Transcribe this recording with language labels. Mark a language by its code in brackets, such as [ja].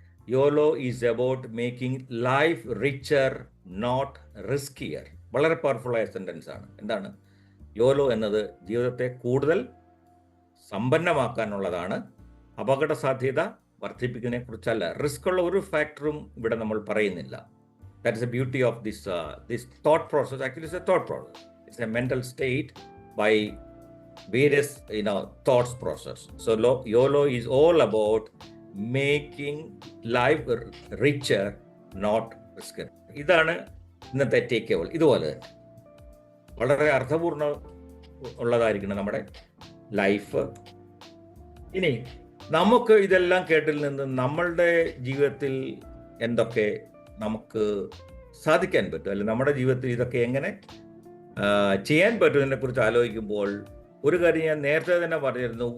[en] YOLO is about making life richer not riskier. [ml] വളരെ പവർഫുള്ളായ sentence ആണ്. Yolo എന്നത് ജീവിതത്തെ കൂടുതൽ സമ്പന്നമാക്കാനുള്ളതാണ്, അപകട സാധ്യത വർദ്ധിപ്പിക്കുന്നതിനെ കുറിച്ചല്ല. റിസ്ക് ഉള്ള ഒരു ഫാക്ടറും ഇവിടെ നമ്മൾ പറയുന്നില്ല. [en] That is the beauty of this thought process. Actually, it's a thought process. It's a mental state by various thoughts process. So YOLO is all about making life richer, not riskier. [ml] ഇതാണ് ഇന്നത്തെ take away. ഇതുപോലെ തന്നെ വളരെ അർത്ഥപൂർണ്ണ ഉള്ളതായിരിക്കണം നമ്മുടെ life. ഇനി നമുക്ക് ഇതെല്ലാം കേട്ടിൽ നിന്ന് നമ്മളുടെ ജീവിതത്തിൽ എന്തൊക്കെ നമുക്ക് സാധിക്കാൻ പറ്റും, അല്ലെങ്കിൽ നമ്മുടെ ജീവിതത്തിൽ ഇതൊക്കെ എങ്ങനെ ചെയ്യാൻ പറ്റുന്നതിനെ കുറിച്ച് ആലോചിക്കുമ്പോൾ ഒരു കാര്യം ഞാൻ നേരത്തെ തന്നെ പറഞ്ഞിരുന്നു.